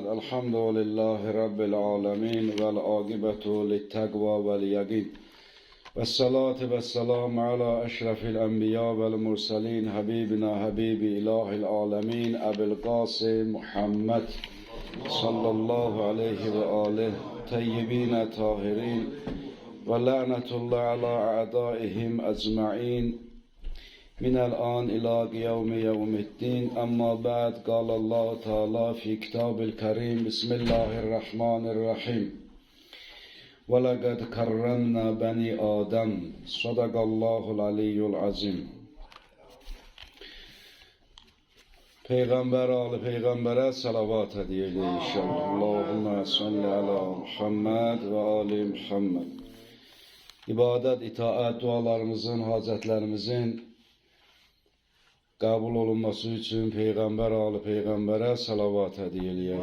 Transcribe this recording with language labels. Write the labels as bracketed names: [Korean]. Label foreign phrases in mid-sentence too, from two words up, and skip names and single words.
[Arabic] الحمد لله رب العالمين والعاقبة للتقوى واليقين، والصلاة والسلام على أشرف الأنبياء والمرسلين، حبيبنا حبيب إله العالمين أبي القاسم محمد صلى الله عليه وآله طيبين طاهرين، ولعنة الله على أعدائهم أجمعين من الآن إلى يوم الدين. أما بعد، قال الله تعالى في كتاب الكريم: بسم الله الرحمن الرحيم. ولقد كرمنا بني آدم. صدق الله العلي العظيم. [Turkish] Peygamber Ali Peygamber'e salavat ediyoruz inşallah. [Arabic] اللهم صل على محمد وآل محمد. [Turkish] İbadet, itaat, dualarımızın, hacetlerimizin kabul olunması için Peygamber Ali Peygamber'e salavat ediyoruz.